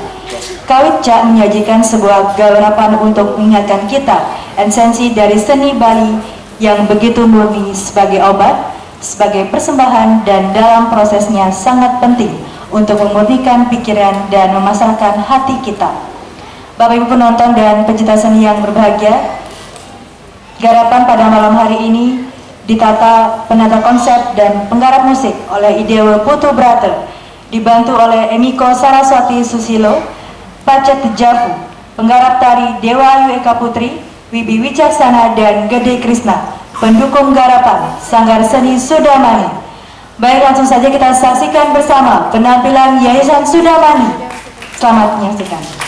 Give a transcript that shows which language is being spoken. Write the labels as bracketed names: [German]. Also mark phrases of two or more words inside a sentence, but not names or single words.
[Indonesian] Kawitca menyajikan sebuah garapan untuk mengingatkan kita esensi dari seni Bali yang begitu murni sebagai obat, sebagai persembahan, dan dalam prosesnya sangat penting untuk memurnikan pikiran dan memasarkan hati kita. Bapak Ibu penonton dan pencinta seni yang berbahagia, garapan pada malam hari ini ditata penata konsep dan penggarap musik oleh Idewa Putu Brother, dibantu oleh Emiko Saraswati Susilo, Pacet Jafu, penggarap tari Dewa Ayu Eka Putri, Wibi Wicaksana, dan Gede Krisna, pendukung garapan Sanggar Seni Sudamani. Baik, langsung saja kita saksikan bersama penampilan Yayasan Sudamani. Selamat menyaksikan.